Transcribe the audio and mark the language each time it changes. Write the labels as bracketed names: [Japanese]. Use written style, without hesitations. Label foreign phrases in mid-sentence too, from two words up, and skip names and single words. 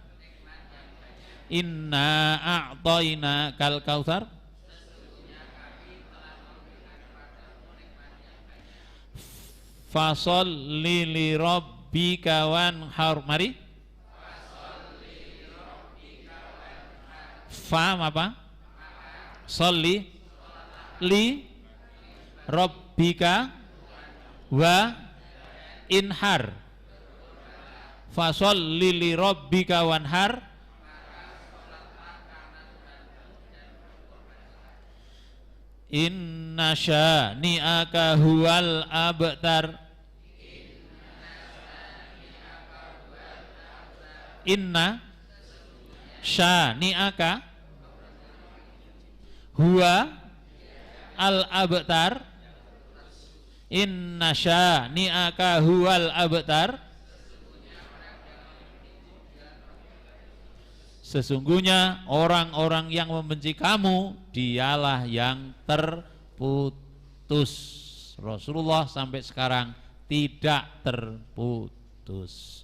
[Arabic] إنا أعطيناك الكوثر. فصل لربك وانحر. [Indonesian] Mari. Fa apa? [Arabic] صل لربك وانحر. فصل لربك وانحر. إن شانئك هو الأبتر. إن شانئك هو الأبتر. إن شانئك هو الأبتر. [Indonesian] Sesungguhnya orang-orang yang membenci kamu dialah yang terputus. Rasulullah sampai sekarang tidak terputus.